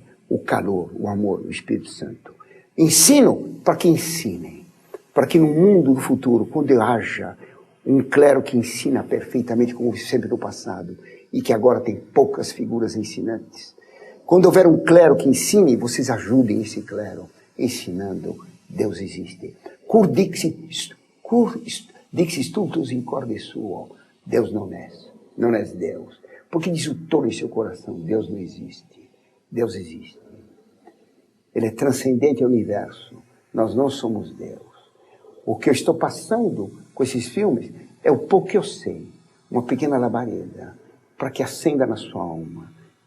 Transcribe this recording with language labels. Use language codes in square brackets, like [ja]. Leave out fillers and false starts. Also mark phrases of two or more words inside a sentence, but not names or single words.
[pt] O calor, o amor, o Espírito Santo. Ensino para que ensinem. Para que no mundo do futuro, quando haja um clero que ensina perfeitamente como sempre no passado, e que agora tem poucas figuras ensinantes, quando houver um clero que ensine, vocês ajudem esse clero, ensinando, Deus existe. [la] Cur dixit stultus in corde suo. [pt] Deus não é Deus. Porque diz o tolo em seu coração, Deus não existe. Deus existe. Ele é transcendente ao universo. Nós não somos Deus. O que eu estou passando com esses filmes é o pouco que eu sei. Uma pequena labareda, para que acenda na sua alma.